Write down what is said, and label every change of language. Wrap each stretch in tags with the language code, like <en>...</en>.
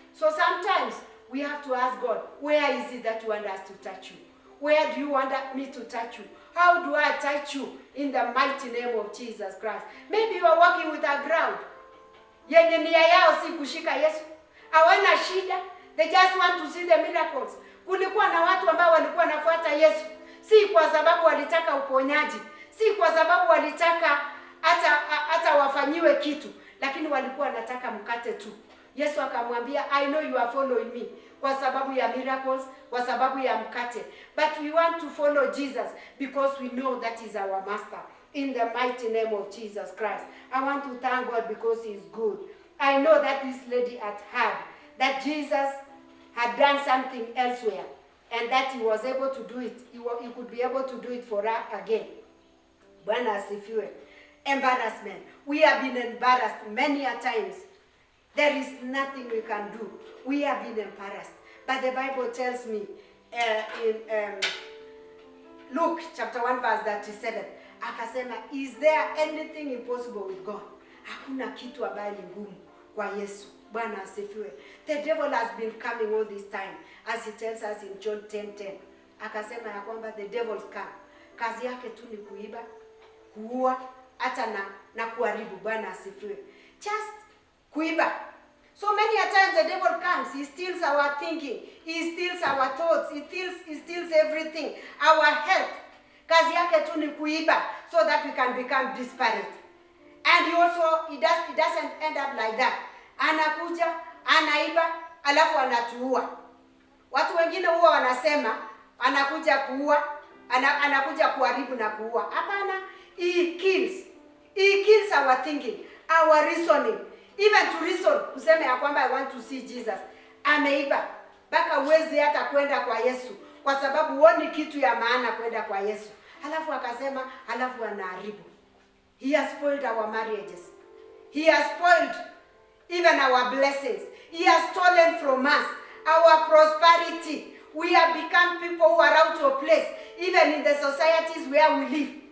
<en>So sometimes we have to ask God, where is it that you want us to touch you? Where do you want me to touch you? How do I touch you? In the mighty name of Jesus Christ. Maybe you are working with a ground.</en> <sw>Yenye nia yao si kushika Yesu. Hawana shida.</sw> <en>They just want to see the miracles.</en> <sw>Kulikuwa na watu ambao walikuwa nafuata Yesu. Si kwa sababu walitaka uponyaji. Si kwa sababu walitaka hata wafanyiwe kitu. Lakini walikuwa wanataka mkate tu. Yesu akamwambia,</sw> <en>I know you are following me.</en> <sw>Kwa sababu ya miracles, kwa sababu ya mkate.</sw> <en>But we want to follow Jesus because we know that is our master. In the mighty name of Jesus Christ. I want to thank God because he is good. I know that this lady had heard that Jesus had done something elsewhere and that he was able to do it. He could be able to do it for her again.</en> <sw>Bwana asifiwe.</sw> <en>Embarrassment. We have been embarrassed many a times. There is nothing we can do. We have been embarrassed. But the Bible tells me in Luke chapter 1 verse 37,</en> <sw>akasema,</sw> <en>is there anything impossible with God?</en> <sw>Hakuna kitu ambaye ni ngumu kwa Yesu. Bwana asifiwe.</sw> <en>The devil has been coming all this time, as he tells us in John 10:10.</en> <sw>Akasema ya kwamba</sw> <en>the devil come.</en> <sw>Kazi yake tu ni kuiba, kuua, hata na kuharibu. Bwana asifiwe.</sw> <en>Just</en> <sw>kuiba.</sw> <en>So many a times the devil comes, he steals our thinking, he steals our thoughts, he steals everything, our health.</en> <sw>Kazi yake tu ni kuiba</sw> <en>so that we can become disparate. And he doesn't end up like that.</en> <sw>Anakuja, anaiba, alafu anatuua. Watu wengine huwa wanasema anakuja kuua, anakuja kuharibu na kuua. Hapana,</sw> <en>he kills our thinking, our reasoning. Even to reason,</en> <sw>kusema ya kwamba</sw> <en>I want to see Jesus.</en> <sw>Ameiba. Baka uwezi hata kwenda kwa Yesu. Kwa sababu huoni kitu ya maana kwenda kwa Yesu. Halafu akasema, halafu anaharibu.</sw> <en>He has spoiled our marriages. He has spoiled even our blessings. He has stolen from us our prosperity. We have become people who are out of place, even in the societies where we live.</en>